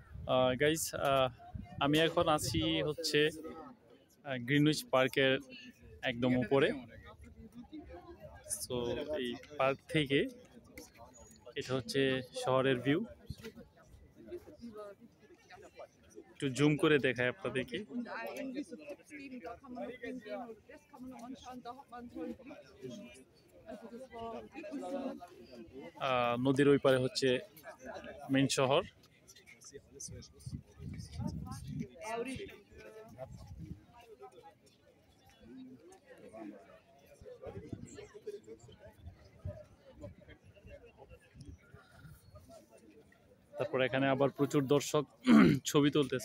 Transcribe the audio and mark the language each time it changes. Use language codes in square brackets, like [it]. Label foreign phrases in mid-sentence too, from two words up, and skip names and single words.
[bn] গাইস, আমি এখন আছি হচ্ছে গ্রিনউইচ পার্কের একদম উপরে। সো এই পার্ক থেকে এটা হচ্ছে শহরের ভিউ। একটু জুম করে দেখায় আপনাদেরকে। [de] Und irgendwie so Tipps geben, da kann man noch hingehen oder das kann man noch anschauen, da hat man einen tollen Blick. Also das war wirklich super. [bn] নদীর ওই পারে হচ্ছে মেইন শহর। তারপর এখানে আবার প্রচুর দর্শক ছবি তুলতেছে।